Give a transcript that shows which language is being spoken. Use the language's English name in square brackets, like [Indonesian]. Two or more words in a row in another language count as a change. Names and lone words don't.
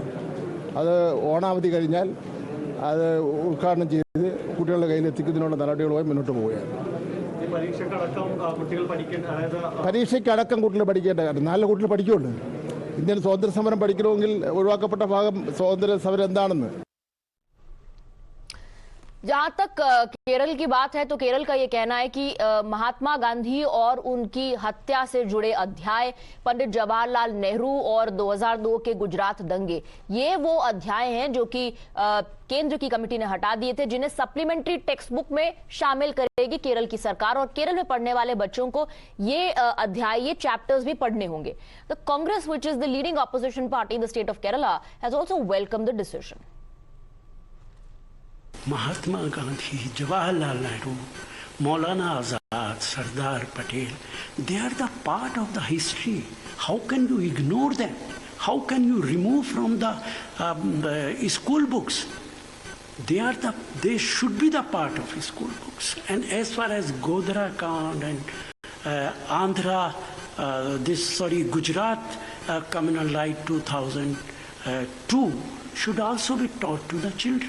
[Malayalam] അത് ഓണാവധി കഴിഞ്ഞാൽ അത് ഉദ്ഘാടനം ചെയ്ത് കുട്ടികളുടെ കയ്യിലെത്തിക്കുന്നതിനുള്ള നടപടികളുമായി മുന്നോട്ട് പോവുകയാണ്. പരീക്ഷയ്ക്കടക്കം കുട്ടികൾ പഠിക്കേണ്ട കാര്യം 4 കുട്ടികൾ പഠിക്കുന്നുണ്ട്. ഇന്ത്യൻ സ്വാതന്ത്ര്യ സമരം പഠിക്കണമെങ്കിൽ ഒഴിവാക്കപ്പെട്ട ഭാഗം സ്വാതന്ത്ര്യ സമരം എന്താണെന്ന്. [Hindi] जहां तक केरल की बात है तो केरल का यह कहना है कि महात्मा गांधी और उनकी हत्या से जुड़े अध्याय, पंडित जवाहरलाल नेहरू और 2002 के गुजरात दंगे, ये वो अध्याय हैं जो कि केंद्र की कमेटी ने हटा दिए थे, जिन्हें [English] supplementary text book [Hindi] में शामिल करेगी केरल की सरकार और केरल में पढ़ने वाले बच्चों को ये अध्याय, ये चैप्टर्स भी पढ़ने होंगे। [English] The Congress, which is the leading opposition party in the state of Kerala, has also welcome the decision. महात्मा गांधी, जवाहरलाल नेहरू, मौलाना आज़ाद, सरदार पटेल, they are the part of the history. How can you ignore them? How can you remove from the school books? They should be the part of school books. And as far as Godhra Kand and Gujarat Communal Right 2002 should also be taught to the children.